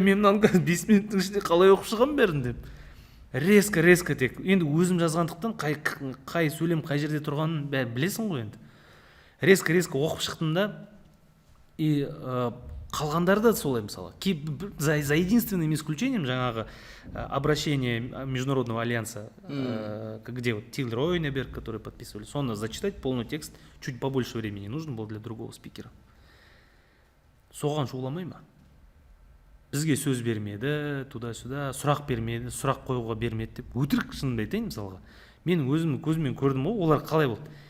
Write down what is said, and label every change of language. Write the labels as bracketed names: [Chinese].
[Kazakh] Мен мынаны 5 минуттың ішінде қалай оқып шығам бәрін деп. Резко тек. Енді өзім жазғандықтан қай сөйлем қай жерде тұрғанын бәрі білесің ғой енді. Резко оқып шықтым да, и қалғандары да солай мысалы. [Russian] За единственным исключением [Kazakh] жаңағы [Russian] обращение Международного альянса, где вот Тилер Ойнеберг, которые подписывали, [Kazakh] соны [Russian] зачитать полный текст, чуть побольше времени нужно было для другого спикера. [Kazakh] Соған шуламай ма? Бізге сөз бермеді, [Russian] туда-сюда, [Kazakh] сұрақ бермеді, сұрақ қоюға бермеді деп өтірік шынымды айтайын мысалға. Мен өзімнің көзіммен көрдім ғой, олар қалай болды.